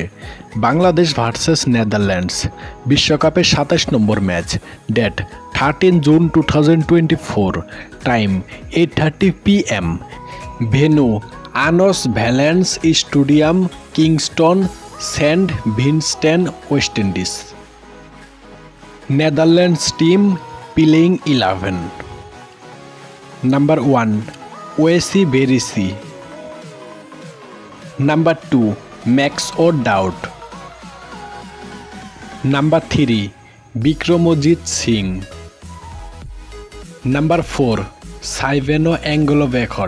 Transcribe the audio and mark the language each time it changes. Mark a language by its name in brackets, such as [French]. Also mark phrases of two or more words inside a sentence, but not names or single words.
[Bangla] বাংলাদেশ ভার্সেস নেদারল্যান্ডস বিশ্বকাপের ২৭ নম্বর ম্যাচ, ডেট 13 জুন 2024, টাইম 8:30 PM, ভেন্যু আনস ভ্যালেন্স স্টেডিয়াম, কিংস্টন, সেন্ট ভিনস্টেন্ট, ওয়েস্ট ইন্ডিজ। [English] Netherlands team playing 11. Number 1, Oesi Berisi. Number 2, Max O'Dowd. Number 3, Bikromojit Singh. Number 4, Saiveno Anglo-Beckett.